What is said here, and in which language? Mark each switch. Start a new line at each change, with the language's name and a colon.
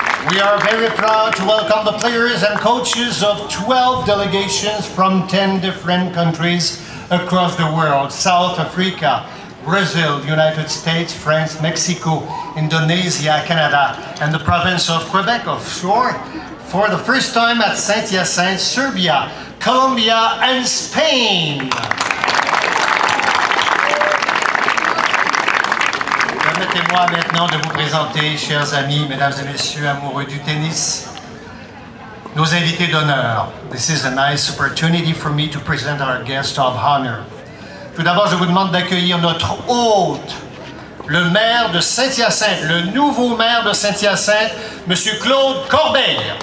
English: We are very proud to welcome the players and coaches of 12 delegations from 10 different countries across the world: South Africa, Brazil, United States, France, Mexico, Indonesia, Canada, and the province of Quebec offshore. For the first time at Saint-Hyacinthe, Serbia, Colombia, and Spain.
French: Permettez-moi maintenant de vous présenter, chers amis, mesdames et messieurs amoureux du tennis, nos invités d'honneur.
English: This is a nice opportunity for me to present our guest of honor.
French: Tout d'abord, je vous demande d'accueillir notre hôte, le maire de Saint-Hyacinthe, le nouveau maire de Saint-Hyacinthe, M. Claude Corbeil.